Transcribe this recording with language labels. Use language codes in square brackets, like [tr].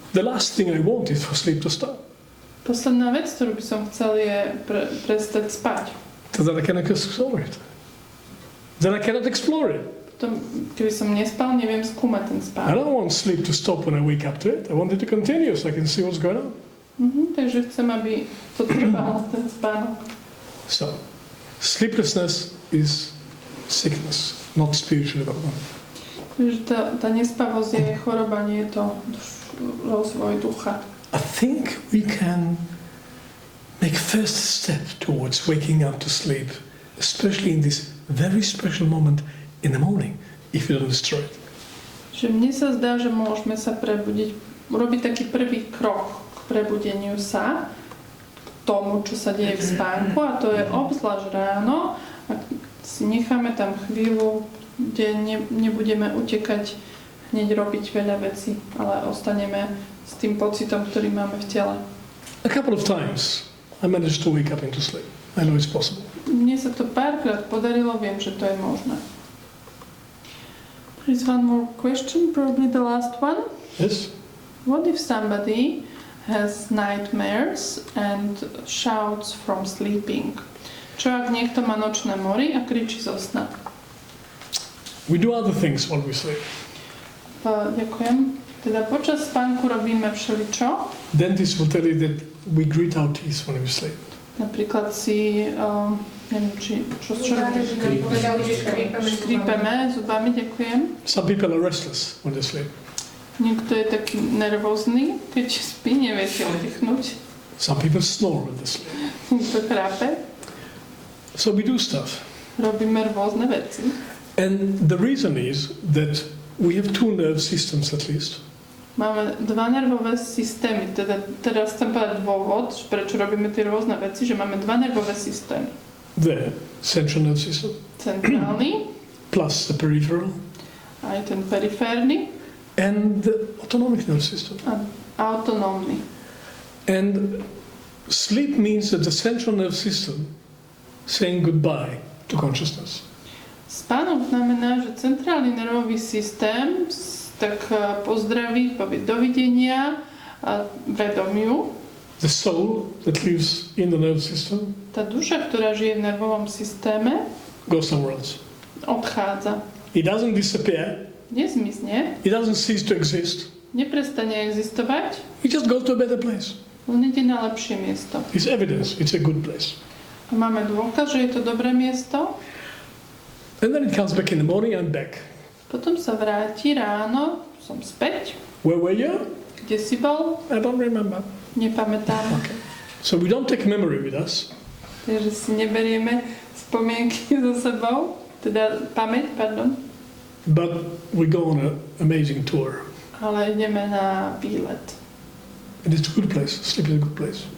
[en] the last thing I want is for sleep to stop, [sk] posledná vec, ktorú by som chcel, je prestať spať. [en] so that I can explore it. Then I cannot explore it. [sk] Potom, keby som nespal, neviem skúmať ten [en] I [sk] spánok. [en] don't want sleep to stop when I wake up to it. I want it to continue so I can see what's going on. [sk] Takže chcem, aby to trvalo, ten spánok. [en] So, sleeplessness is sickness, not spiritual development. [sk] Takže tá nespavosť je choroba, nie je to rozvoj ducha. [en] I think we can make first step towards waking up to sleep, especially in this very special moment in the morning, if you don't destroy it. [sk] Že mne sa zdá, že môžeme sa prebudiť, urobiť taký prvý krok k prebudeniu sa, k tomu, čo sa deje v spánku, a to je obzvlášť ráno, ak si necháme tam chvíľu, kde nebudeme utekať hneď robiť veľa vecí, ale ostaneme s tým pocitom, ktorý máme v tele. [en] A couple of times I managed to wake up into sleep. I know it's possible. [sk] Mne sa to párkrát podarilo, viem, že to je možné. [en] There is one more question, probably the last one. Yes? What if somebody has nightmares and shouts from sleeping? [sk] Čo ak niekto má nočné mory a kričí zo sna? [en] We do other things while we sleep. [sk] Ďakujem. Teda počas spánku robíme všeličo. [en] Dentists will tell you that we grit our teeth when we sleep. [sk] Napríklad si, neviem, čo škrípeme zubami, ďakujem. [en] Some people are restless when they sleep. [sk] Niekto je taký nervózny, keď spí, nevie si oddychnúť. [en] Some people snore when they sleep. [sk] Niekto chrápe. [en] So we do stuff. [sk] Robíme rôzne veci. [en] And the reason is that we have two nerve systems at least. [sk] Máme dva nervové systémy, teda teraz chcem povedať dôvod, prečo robíme tie rôzne veci, že máme dva nervové systémy. [en] The central nerve system [sk] Centrálny, [en] plus the peripheral [sk] aj ten periférny [en] and the autonomic nerve system. [sk] a autonómny. [en] And sleep means that the central nerve system saying goodbye to consciousness. [sk] Spánok znamená, že centrálny nervový systém tak pozdraví, povie dovidenia a vedomiu. [en] The soul that lives in the nerve system [sk] Tá duša, ktorá žije v nervovom systéme, [en] goes somewhere else. [sk] odchádza. [en] It doesn't disappear. [sk] Nezmizne, [en] It doesn't cease to exist. [sk] neprestane existovať, [en] It just goes to a better place. [sk] len ide na lepšie miesto. [en] It's evidence. It's a good place. [sk] A máme dôkaz, že je to dobré miesto. [en] And then it comes back in the morning. I'm back. [sk] Potom sa vráti ráno, som späť. [en] Where were you? [sk] Kde si bol? [en] I don't remember. [sk] Nepamätám. [en] Okay. So we don't take memory with us. [sk] Takže si neberieme spomienky so sebou, teda pamäť, pardon. [en] But we go on an amazing tour. [sk] Ale ideme na výlet. [en] And it's a good place. Sleep is a good place.